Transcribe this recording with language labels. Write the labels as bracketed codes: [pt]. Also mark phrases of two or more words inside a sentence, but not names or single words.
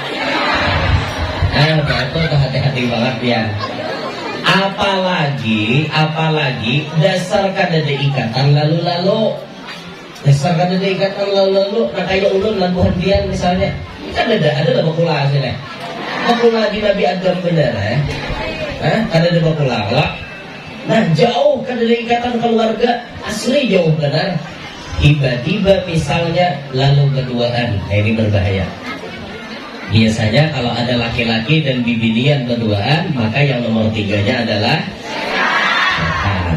[id] Nah, itu hati-hati banget ya. [bjn] Apalagi dasar kada ada ikatan lalu-lalu. Nah kayak ulun lan buhandian misalnya. Kan ada bakula sini. Bakula di Nabi Adam benar ya. Ada bakula lah. Nah jauh kan ada ikatan keluarga asli jauh benar. [id] Tiba-tiba misalnya lalu berduaan, nah ini berbahaya. [bjn] Biasanya kalau ada laki-laki dan bibinian berduaan, maka yang nomor 3-nya adalah setan.